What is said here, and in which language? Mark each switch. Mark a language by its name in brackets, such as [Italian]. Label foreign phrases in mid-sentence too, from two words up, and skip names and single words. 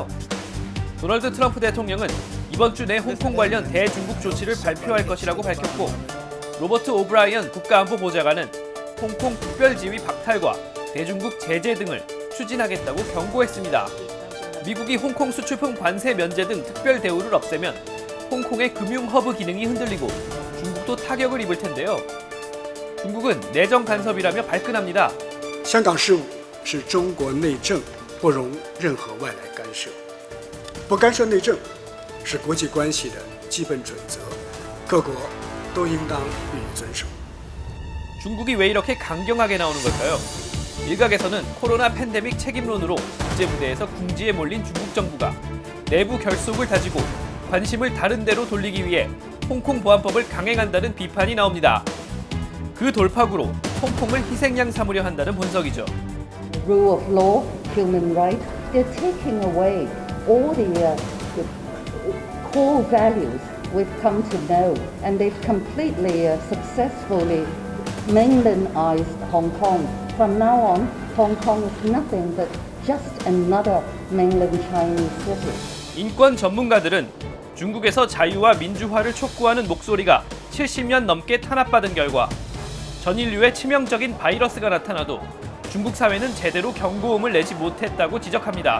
[Korean] 도널드 트럼프 대통령은 이번 주 내 홍콩 관련 대중국 조치를 발표할 것이라고 밝혔고, 로버트 오브라이언 국가안보보좌관은 홍콩 특별지위 박탈과 대중국 제재 등을 추진하겠다고 경고했습니다. 미국이 홍콩 수출품 관세 면제 등 특별 대우를 없애면 홍콩의 금융 허브 기능이 흔들리고 중국도 타격을 입을 텐데요. 중국은 내정 간섭이라며 발끈합니다. [Chinese] 香港事务是中国内政，不容任何外来干涉。不干涉内政是国际关系的基本准则，各国都应当予以遵守。 [Korean] 중국이 왜 이렇게 강경하게 나오는 걸까요? 일각에서는 코로나 팬데믹 책임론으로 국제무대에서 궁지에 몰린 중국 정부가 내부 결속을 다지고 관심을 다른 데로 돌리기 위해 홍콩 보안법을 강행한다는 비판이 나옵니다. 그 돌파구로 홍콩을 희생양 삼으려 한다는 분석이죠. [English] Rule of law, human rights, they're taking away all the core values we've come to know, and they've completely successfully mainlandized Hong Kong. From now on, Hong Kong is nothing but just another mainland Chinese city. [Korean] 인권 전문가들은 중국에서 자유와 민주화를 촉구하는 목소리가 70년 넘게 탄압받은 결과 전 인류에 치명적인 바이러스가 나타나도 중국 사회는 제대로 경고음을 내지 못했다고 지적합니다.